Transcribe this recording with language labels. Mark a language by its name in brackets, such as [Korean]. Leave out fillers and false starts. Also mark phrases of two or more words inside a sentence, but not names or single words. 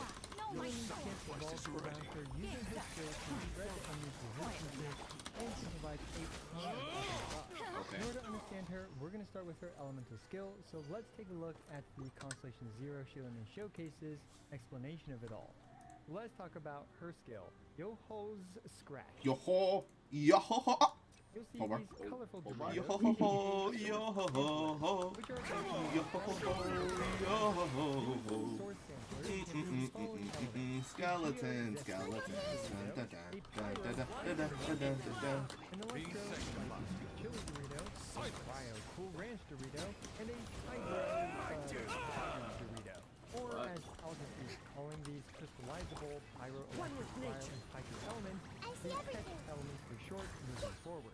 [English] Shillenen's kit revolves around her using her skills to shred the enemy's resistances and to provide a ton of buffs. Okay. In order to understand her, we're going to start with her elemental skill, so let's take a look at the Constellation Zero Shilenen Showcase's explanation of it all. Let's talk about her skill, Yo-Ho's Scratch. Yo ho. Yo ho ho. You'll see Homer. these colorful Homer. Yo designs, ho ho ho. Yo ho ho ho. which are Yo ho ho ho. Yo ho ho ho. sword samplers can be the following elements. Skeleton, skeleton. Dun, dun, dun, dun, dun, dun, dun, dun, dun, dun, dun. And the electro Chili Dorito, a Cryo Cool Ranch Dorito, and a Hydro Dorito. Or as I'll just be calling these crystallizable pyroelectric cryo and hydro elements, the PET elements for short moving forward.